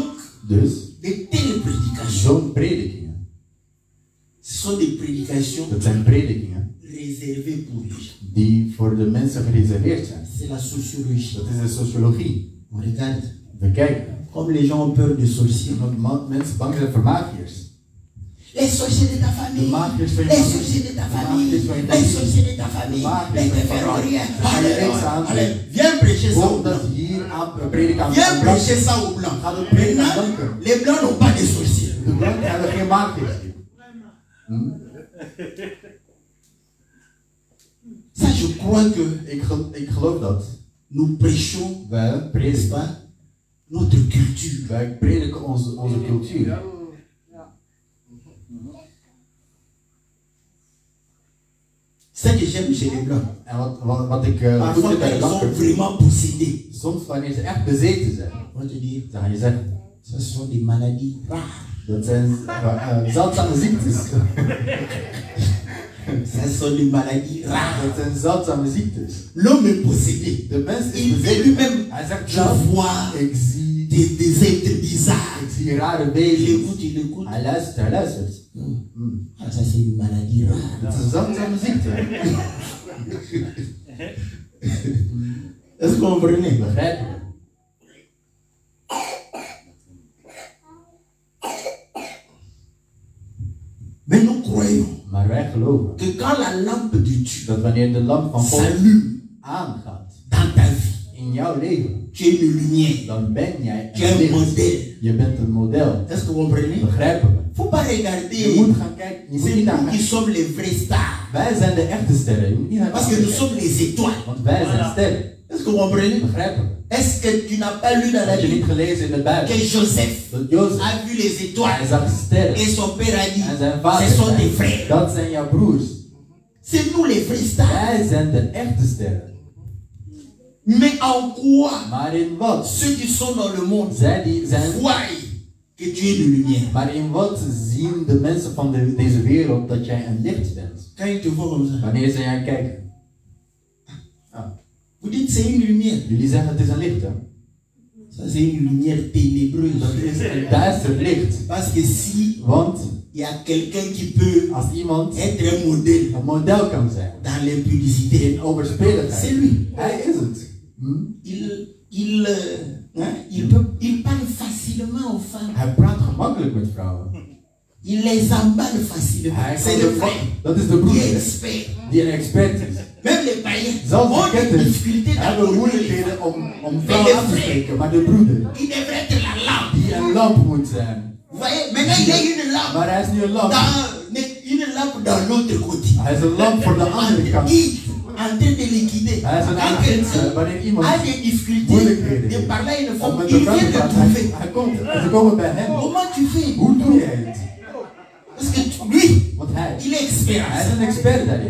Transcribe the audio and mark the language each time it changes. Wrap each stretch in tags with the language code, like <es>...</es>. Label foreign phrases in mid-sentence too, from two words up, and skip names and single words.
<nl>Dus,</nl> <fr>de telles prédications,</fr> <nl>zo'n predikingen,</nl> <fr>ce sont des prédications</fr> <nl>dat zijn predikingen</nl> <fr>réservées pour les gens.</fr> <nl>die voor de mensen gereserveerd zijn.</nl> <fr>C'est la sociologie.</fr> <nl>Dat is de sociologie.</nl> <fr>On regarde.</fr> <nl>We kijken.</nl> <fr>Comme les gens ont peur de sorciers.</fr> <nl>Want mensen bang zijn voor magiërs.</nl> <fr>Les sorciers de ta famille.</fr> <nl>De magiërs van je</nl> <fr>Les</fr> <nl>familie.</nl> <fr>sorciers de ta</fr> <nl>De</nl> <fr>famille.</fr> <nl>magiërs van je</nl> <fr>Les</fr> <nl>familie.</nl> <fr>sorciers de ta famille.</fr> <nl>De magiërs</nl> <fr>Les</fr> <nl>van je</nl> <fr>te feront</fr> <nl>familie.</nl> <fr>rien.</fr> <nl>Ga je</nl> <fr>Allez,</fr> <nl>niks aan</nl> <fr>allez,</fr> <nl>doen.</nl> <fr>viens prêcher ça aux</fr> <nl>Omdat</nl> <fr>blancs.</fr> <nl>hier aan prediken aan</nl> <fr>Viens</fr> <nl>de</nl> <fr>prêcher ça aux blancs.</fr> <nl>Ga dat prediken aan</nl> <fr>Maintenant,</fr> <nl>blanken.</nl> <fr>les blancs n'ont pas de sorciers.</fr> <nl>De blanken hebben geen magiërs.</nl> <fr>Ça, je crois que</fr> <nl>Ik geloof dat.</nl> <fr>nous prêchons,</fr> <nl>Wij</nl> <fr>n'est-ce</fr> <nl>prediken.</nl> <fr>pas, notre culture.</fr> <nl>Wij prediken onze cultuur.</nl> <fr>C'est ce que j'aime chez les blancs.</fr> <nl>En wat ik</nl> <fr>Parfois,</fr> <nl>goed vind</nl> <fr>quand</fr> <nl>bij de</nl> <fr>ils sont</fr> <nl>blanken.</nl> <fr>vraiment possédés,</fr> <nl>Soms wanneer ze echt bezeten zijn,</nl> <fr>on va te dire,</fr> <nl>dan ga je zeggen.</nl> <fr>ce sont des maladies rares.</fr> <nl>Dat zijn zeldzame ziektes.</nl> <fr>Ce sont des maladies rares.</fr> <nl>Dat zijn zeldzame ziektes.</nl> <fr>L'homme est possédé.</fr> <nl>De mens is</nl> <fr>Il dit</fr> <nl>bezeten.</nl> <fr>lui-même,</fr> <nl>Hij zegt</nl> <fr>je</fr> <nl>zelf,</nl> <fr>vois</fr> <nl>ik zie</nl> <fr>des êtres bizarres.</fr> <nl>Ik zie rare</nl> <fr>Il</fr> <nl>wezens.</nl> <fr>écoute, il écoute.</fr> <nl>Hij luistert.</nl> <fr>Ah, ça c'est une maladie rare.</fr> <nl>Dat is een zeldzame ziekte.</nl> <fr>Est-ce que vous comprenez?</fr> <nl>Begrijp je?</nl> <fr>Mais nous croyons</fr> <nl>Maar wij geloven</nl> <fr>que quand la lampe de Dieu</fr> <nl>dat wanneer de lamp van God</nl> <fr>s'allume</fr> <nl>aangaat</nl> <fr>dans ta vie,</fr> <nl>in jouw leven,</nl> <fr>tu es une lumière,</fr> <nl>dan ben jij</nl> <fr>tu es</fr> <nl>een</nl> <fr>un</fr> <nl>licht.</nl> <fr>modèle.</fr> <nl>Je bent een model.</nl> <fr>Est-ce que vous comprenez?</fr> <nl>Begrijpen we?</nl> <fr>Faut pas</fr> <nl>Je</nl> <fr>regarder.</fr> <nl>moet gaan kijken. Je moet</nl> <fr>C'est</fr> <nl>niet</nl> <fr>nous</fr> <nl>naar</nl> <fr>qui sommes les vrais stars.</fr> <nl>Wij zijn de echte sterren. Je moet niet naar</nl> <fr>Parce que nous sommes les étoiles.</fr> <nl>Want wij zijn sterren.</nl> <fr>Est-ce que vous comprenez?</fr> <nl>Begrijpen we?</nl> <fr>Est-ce que tu n'as pas lu dans la</fr> <nl>Heb je niet</nl> <fr>Bible</fr> <nl>gelezen in de Bijbel?</nl> <fr>que Joseph</fr> <nl>Dat Jozef,</nl> <fr>a vu les</fr> <nl>hij</nl> <fr>étoiles</fr> <nl>zag sterren.</nl> <fr>et son père a dit,</fr> <nl>En zijn vader</nl> <fr>ce sont tes</fr> <nl>zei,</nl> <fr>frères.</fr> <nl>dat zijn jouw broers.</nl> <fr>C'est nous les vrais stars.</fr> <nl>Wij zijn de echte sterren.</nl> <fr>Mais en quoi</fr> <nl>Maar in wat?</nl> <fr>ceux qui sont dans le monde</fr> <nl>Zij die zijn...</nl> <fr>voient que tu es une lumière?</fr> <nl>Maar in wat zien de mensen van deze wereld dat jij een licht bent?</nl> <fr>Quand ils te voient comme ça,</fr> <nl>Wanneer ze naar kijken.</nl> <fr>vous dites c'est une lumière.</fr> <nl>Jullie zeggen het is een licht, hè?</nl> <fr>Ça c'est une lumière ténébreuse.</fr> <nl>Dat is een duister licht.</nl> <fr>Parce que si</fr> <nl>Want</nl> <fr>il y a quelqu'un qui peut</fr> <nl>als iemand</nl> <fr>être un modèle</fr> <nl>een model kan zijn</nl> <fr>dans l'impudicité,</fr> <nl>in overspeligheid,</nl> <fr>c'est lui.</fr> <nl>hij is het.</nl> <fr>Il parle facilement aux femmes.</fr> <nl>Hij praat gemakkelijk met vrouwen.</nl> <fr>Il les emballe facilement.</fr> <nl>Hij</nl> <fr>C'est</fr> <nl>kan</nl> <fr>le</fr> <nl>de-</nl> <fr>frère.</fr> <nl>Dat is de</nl> <fr>Il est</fr> <nl>broeder</nl> <fr>expert.</fr> <nl>die een expert is.</nl> <fr>Même les païens</fr> <nl>Zelfs</nl> <fr>ont</fr> <nl>de</nl> <fr>des</fr> <nl>ketters</nl> <fr>difficultés dans</fr> <nl>hebben</nl> <fr>le</fr> <nl>moeilijkheden om vrouwen aan te spreken, maar de broeder</nl> <fr>Il devrait être la lampe.</fr> <nl>die een lamp moet zijn.</nl> <fr>Vous voyez, maintenant il est une lampe.</fr> <nl>Maar hij is nu een lamp.</nl> <fr>Une lampe dans l'autre côté.</fr> <nl>Hij is een lamp voor de andere kant.</nl> <fr>En train de liquider.</fr> <nl>Hij is een</nl> <fr>Quand</fr> <nl>agent</nl> <fr>quelqu'un</fr> <nl>wanneer iemand</nl> <fr>a des difficultés</fr> <nl>moeilijkheden</nl> <fr>de parler à une</fr> <nl>om</nl> <fr>femme,</fr> <nl>met</nl> <fr>il</fr> <nl>een vrouw</nl> <fr>vient</fr> <nl>te</nl> <fr>de</fr> <nl>praten.</nl> <fr>trouver.</fr> <nl>Hij komt, ze komen bij hem.</nl> <fr>Comment tu fais?</fr> <nl>Hoe doe jij het?</nl> <fr>Parce que lui,</fr> <nl>Want hij</nl> <fr>il est expert.</fr> <nl>is een expert daarin.</nl>